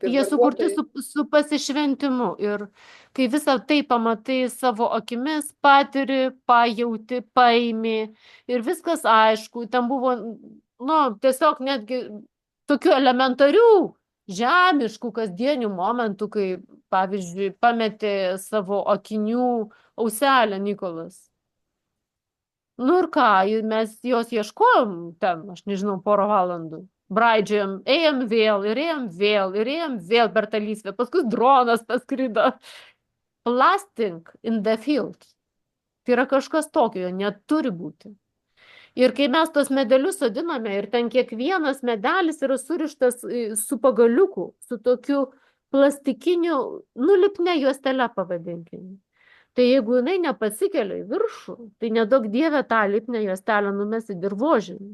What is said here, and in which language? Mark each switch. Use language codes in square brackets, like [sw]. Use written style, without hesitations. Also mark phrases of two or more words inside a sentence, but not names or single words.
[lt] Jie sukurti su pasišventimu ir kai visą tai pamatai savo akimis, patiri, pajauti, paimi ir viskas aišku, ten buvo, nu, tiesiog netgi tokių elementarių, žemiškų, kasdienių momentų, kai, pavyzdžiui, pametė savo akinių auselę Nikolas. Nu ir ką, mes jos ieškojom ten, aš nežinau, porą valandų. Braidžiam, ėjom vėl per tą lysvę, paskui dronas paskrido. [en] Blasting in the field. [lt] Tai yra kažkas tokio, neturi būti. Ir kai mes tos medelius sodiname ir ten kiekvienas medelis yra surištas su pagaliuku, su tokiu plastikiniu, lipne juostele pavadinkime. Tai jeigu jinai nepasikelia į viršų, tai nedaug dievė tą lipnę juostelę numesti dirvožemį.